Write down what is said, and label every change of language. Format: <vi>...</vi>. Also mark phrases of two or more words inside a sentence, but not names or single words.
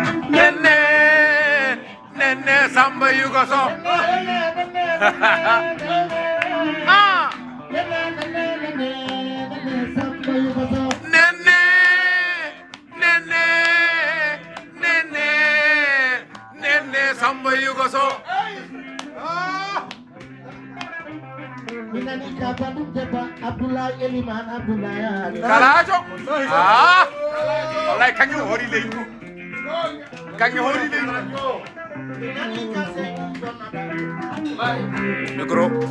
<ff>Nene, nene, Samba Yuga So. Ah. Nene, nene, nene, nene, Samba Yuga So. Ah. Mi nani ka bandum debba Abdoulaye Elimane Abdoulaye Allah. Kalajo. Ah. Wallahi kanjum hori leydi. Kanjum hori leydi. Mi nani ka Seydou Donna. Micro.</ff>